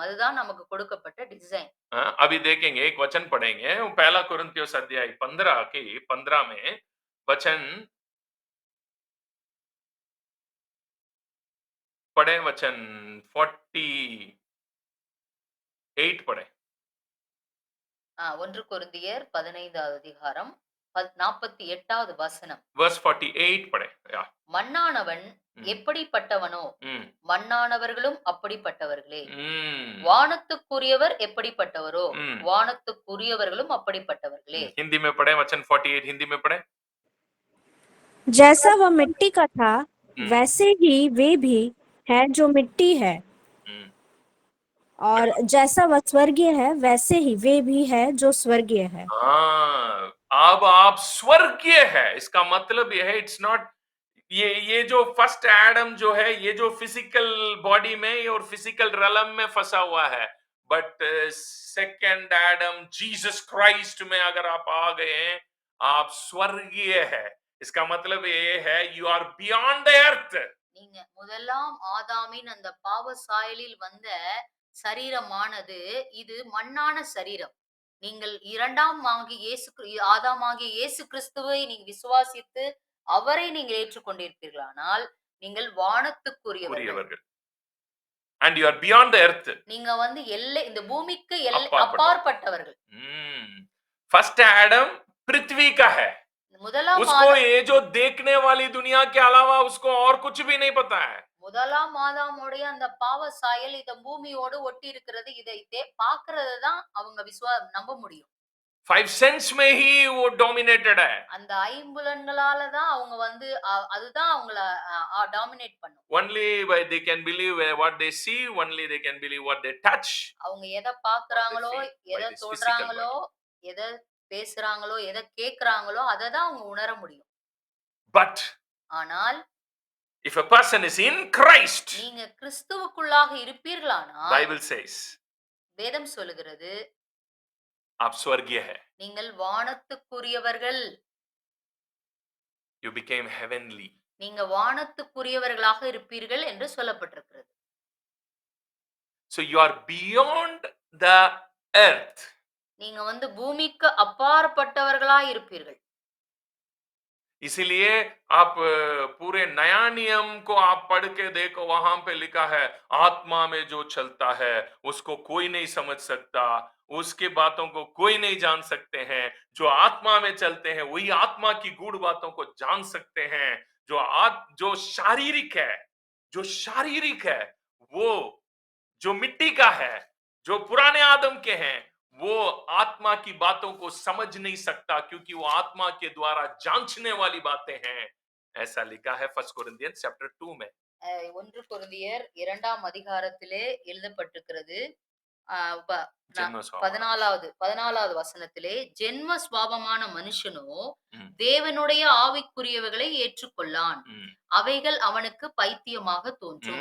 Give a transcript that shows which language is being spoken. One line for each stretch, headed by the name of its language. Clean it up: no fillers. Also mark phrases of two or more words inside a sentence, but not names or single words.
Tamil: அதுதான் நமக்கு கொடுக்கப்பட்ட டிசைன்.
Hindi: अभी देखेंगे, एक वचन पढ़ेंगे. पहला कुरिन्थियोस अध्याय 15 के 15 में वचन पढ़े, वचन 48 पढ़े.
Tamil: 1 கொரிந்தியர் 15வது அதிகாரம் 48வது வசனம்.
Hindi: verse 48 पढ़े या
Tamil: மண்ணானவன் எப்படிப்பட்டவனோ हम्म மண்ணானவர்களும் அப்படிப்பட்டவர்களே. हम्म வானத்துக்குரியவர் எப்படிப்பட்டவரோ हम्म வானத்துக்குரியவர்களும் அப்படிப்பட்டவர்களே.
Hindi: हिंदी में पढ़े वचन 48 हिंदी में पढ़े जैसा वह मिट्टी का था हम्म वैसे ही वे भी हैं जो मिट्टी है, हम्म और जैसा वह स्वर्गीय है वैसे ही वे भी है जो स्वर्गीय है। हाँ, अब आप स्वर्गीय है इसका मतलब यह है
English: it's not
Hindi: ये जो
English: first Adam
Hindi: जो है ये जो
English: physical body
Hindi: में और
English: physical realm
Hindi: में फंसा हुआ है
English: but second Adam Jesus Christ
Hindi: में अगर आप आ गए हैं आप स्वर्गीय है इसका मतलब ये है
English: you are beyond the earth
Tamil: நீங்க முதலாம் ஆதாமின் அந்த பாவ சாயலில் வந்த சரீரமானது இது மண்ணான சரீரம். நீங்கள் இரண்டாம் ஆகிய ஆதாமாகிய இயேசு கிறிஸ்துவை நீங்க விசுவாசித்து அவரை நீங்கள் ஏற்றுக்கொண்டிருப்பீர்களானால் நீங்கள் வானத்துக்குரியவர்கள்.
English: உரியவர்கள் and you are beyond the earth
Tamil: நீங்க வந்து எல்லை இந்த பூமிக்கு அப்பாற்பட்டவர்கள். அப்பாற்பட்டவர்கள்.
English: first Adam
Hindi: पृथ्वी का है
Tamil: முதலாம்
Hindi: उसको ये जो देखने वाली दुनिया के अलावा उसको और कुछ भी नहीं पता है
Tamil: முதலாம் ஆதாமுடைய அந்த பாவ சாயல் இந்த பூமியோடு ஒட்டி இருக்கிறது. இதை பார்க்கறது தான் அவங்க நம்ப முடியும்.
English: five sense
Hindi: में ही वो डोमिनेटेड है
Tamil: அந்த ஐம்புலன்களால தான் அவங்க வந்து அதுதான் அவங்கள டாமினேட் பண்ணும்.
English: only they can believe what they see only they can believe what they touch
Tamil: அவங்க எதை பார்க்கறாங்களோ எதை
English: this physical
Tamil: தொடுறாங்களோ எதை பேசுறாங்களோ எதை கேக்குறாங்களோ அதை தான் அவங்க உணர முடியும்.
English: but
Tamil: ஆனால்
English: if a person is in Christ
Tamil: நீங்க கிறிஸ்துவுக்குள்ளாக இருப்பீர்களானால்
English: Bible says
Tamil: வேதம் சொல்லுகிறது
Hindi: आप स्वर्गीय है
Tamil: நீங்கள் வானத்துக்குரியவர்கள்.
English: you became heavenly
Tamil: நீங்க வானத்துக்குரியவர்களாக இருப்பீர்கள் என்று சொல்லப்பட்டிருக்கிறது.
English: so you are beyond the earth
Tamil: நீங்க வந்து பூமிக்கு அப்பாற்பட்டவர்களா இருப்பீர்கள்.
Hindi: इसीलिए आप पूरे नया नियम को आप पढ़ के देखो वहां पे लिखा है आत्मा में जो चलता है उसको कोई नहीं समझ सकता उसकी बातों को कोई नहीं जान सकते हैं जो आत्मा में चलते हैं वही आत्मा की गूढ़ बातों को जान सकते हैं जो शारीरिक है वो जो मिट्टी का है जो पुराने आदम के हैं वो आत्मा की बातों को समझ नहीं सकता क्योंकि वो आत्मा के द्वारा जांचने वाली बातें हैं ऐसा लिखा है फर्स्ट कोरिन्थियंस चैप्टर 2 में
Tamil: 1 கொரிந்தியர் 2ஆம் அதிகாரத்திலே எழுதப்பட்டிருக்கிறது. 14வது வசனத்திலே ஜென்ம சுபாவமான மனுஷனோ தேவனுடைய ஆவிக்குரியவைகளை ஏற்றுக்கொள்ளான். அவைகள் அவனுக்கு பைத்தியமாக தோன்றும்.